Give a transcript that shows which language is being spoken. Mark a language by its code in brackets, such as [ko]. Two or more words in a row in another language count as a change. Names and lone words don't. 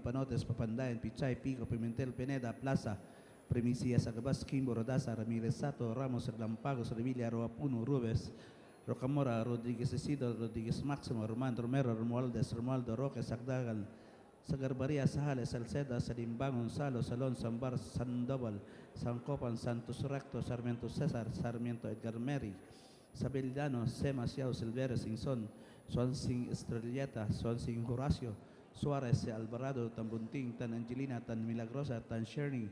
[tl] Panotes, Papandayan, Pichay, Pico, Pimentel, Pineda, Plaza, Primicias, Agabas, Kimbo, Rodaza, Ramirez Sato, Ramos, Lampagos, Revilla, Roapuno, Rubes, Rocamora, Rodríguez Isidro, Rodríguez Máximo, Román, Romero, Romualdez, Romualdo, Roque, Sagdagal, Sagarbaria, Sahales, Salceda, Salimbang, Gonzalo, Salón, Sambar, Sandoval, San Copan, Santos Recto, Sarmiento César, Sarmiento Edgar Meri, Sabellano, Semas, Yao, Silverio, Sinson, Swansing Estrelleta, Swansing Horacio, Suarez, Alvarado, Tambunting, Tan Angelina, Tan Milagrosa, Tan Sherny,